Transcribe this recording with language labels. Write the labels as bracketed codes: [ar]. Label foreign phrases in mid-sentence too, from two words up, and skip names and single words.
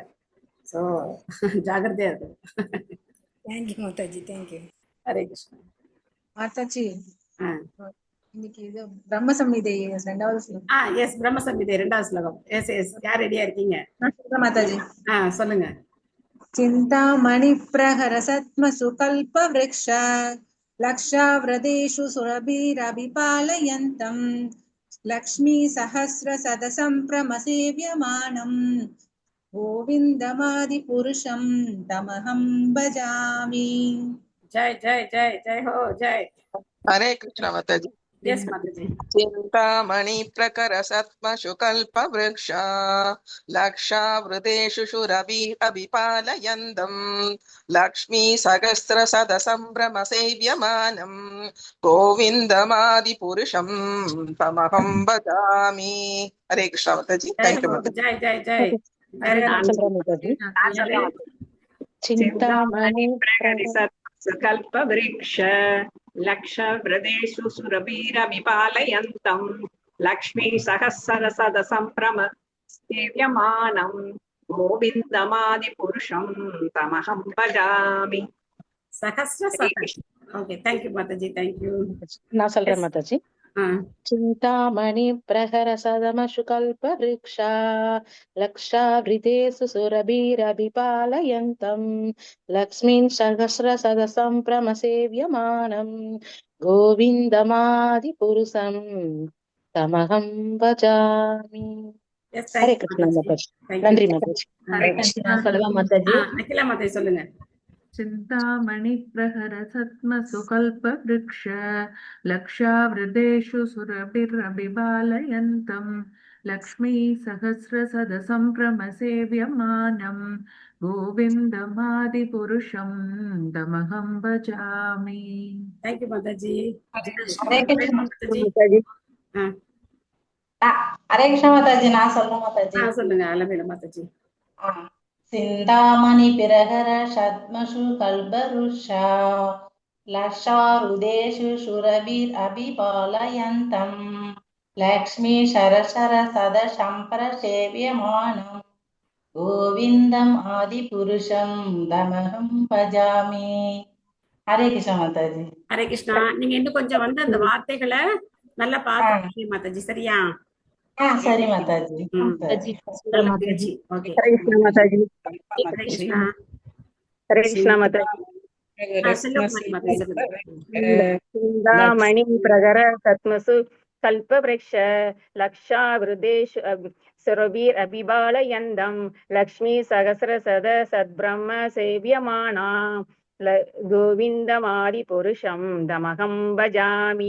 [ta] ஸோ ஜாகிரதையா இருக்கும். [en] thank you Mataji, thank you. [ta] ஹரே கிருஷ்ணா மாதாஜி. இன்னைக்கு இது பிரம்ம சம்ஹிதை 2வது ஸ்லோகம். எஸ், பிரம்ம சம்ஹிதை 2வது ஸ்லோகம். [en] yes yes, [ta] யார் ரெடியா இருக்கீங்க? மாதாஜி சொல்லுங்க. [sa] चिन्तामणि प्रहर सत्मसु कल्प वृक्ष लक्षाव्रदेषु सुरभिरभिपालयन्तम् लक्ष्मी सहस्र सदसंप्रमसेव्यमानम् गोविन्दमादिपुरुषं तमहं भजामि. [hi] जय जय जय जय हो जय. हरे कृष्ण माताजी. [en] Yes, Mataji. [sa] चिन्तामणि प्रकर सत्मषु कल्प वृक्ष लक्षावृतेषु शुरभिरभिपालयन्तम् लक्ष्मी सहस्र सदसंभ्रम सेव्यमानम् गोविन्दमादिपुरुषं तमहं भजामि. [hi] हरे कृष्ण माताजी. [en] thank you Mataji. [hi] जय जय जय. [sa] चिन्तामणि प्रकर सत्मषु कल्प वृक्ष लक्षव्रदेषु सुरभिरभिपालयन्तम् लक्ष्मी सहस्र सदसंभ्रम सेव्यमानं गोविन्दमादिपुरुषं तमहं भजामि. [en] सहस्र okay, thank you Mataji, thank you. [ta] நான் சொல்றேன் மாதாஜி. [sa] चिन्तामणि प्रहर सदमशु कल्प वृक्षा लक्षावृतेषु सुरभिरभिपालयन्तम् लक्ष्मीं सहस्र सदसंप्रमसेव्यमानम् गोविन्दमादिपुरुषं तमहं भजामि. [hi] हरे कृष्ण माताजी. [ta] नன்றி மாதாஜி. ஹரே கிருஷ்ணா. சொல்லுங்க மாதாஜி. நிக்கிலா மாதாஜி சொல்லுங்க. [sa] चिन्तामणि प्रहर सत्मसु कल्प वृक्ष लक्षावृतेषु सुरभिरभिपालयन्तम् लक्ष्मी सहस्र सदसंप्रमसेव्यमानम् गोविन्दमादिपुरुषं तमहं भजामि. [en] thank you Mataji. [hi] हरे कृष्ण माताजी. हरे कृष्ण माताजी. [ta] நான் சொல்றேன் மாதாஜி. சொல்லுங்க அலமேல மாதாஜி. [sa] चिन्तामणि प्रहर सत्मसु कल्पवृक्षा लक्षावृतेषु सुरभिरभिपालयन्तम् लक्ष्मी सरसर सदसंप्रसेव्यमानम् गोविन्दम् आदिपुरुषं तमहं भजामि. [hi] हरे कृष्ण माताजी. [ta] ஹரே கிருஷ்ணா. நீங்க இன்னும் கொஞ்சம் வந்து அந்த வார்த்தைகளை நல்லா பார்த்து மாதாஜி, சரியா? சரி மாதாஜி. மாதாஜி. ஓகே. ஹரே கிருஷ்ணா மாதாஜி. ஹரே கிருஷ்ணா. ஹரே கிருஷ்ணா மாதாஜி. [sa] चिन्तामणि प्रहर सत्मसु कल्पवृक्ष लक्षावृतेषु सुरभिरभिपालयन्तम् लक्ष्मी सहस्र सदसद्ब्रह्म सेव्यमाना गोविन्दमादिपुरुषं तमहं भजामि.